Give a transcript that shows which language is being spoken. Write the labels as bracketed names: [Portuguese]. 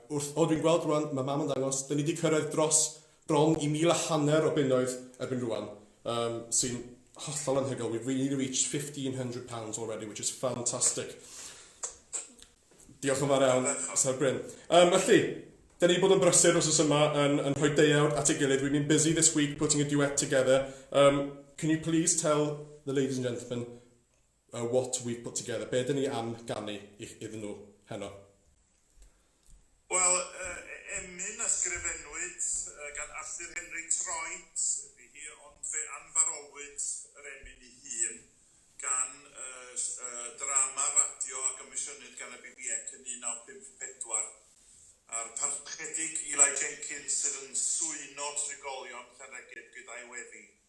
[Welsh] Dwi'n gweld rwan, mae mam yn dangos, dyn ni wedi cyrraedd dros bron I 1,500 o bunnoedd erbyn rwan, sy'n hollol anhygoel. [English] We've really reached £1,500 already, which is fantastic. [Welsh] Diolch yn fawr iawn, Sir Bryn. Felly, da ni bod yn brysur os yma yn rhoi deuawd at ei gilydd. [English] We've been busy this week putting a duet together. Can you please tell the ladies and gentlemen what we've put together? [Welsh] Be dyn ni am ganu iddyn nhw heno? Wel, emyn ysgrifenwyd gan Arthur Henry Troit ydy hi, ond fe anfarolwyd yr emyn ei hun gan drama radio a gymisiynwyd gan y BBC yn 1954 a'r parchedig Ieuan Jones sydd yn swyno trigolion Llanregydd gyda'i weddi.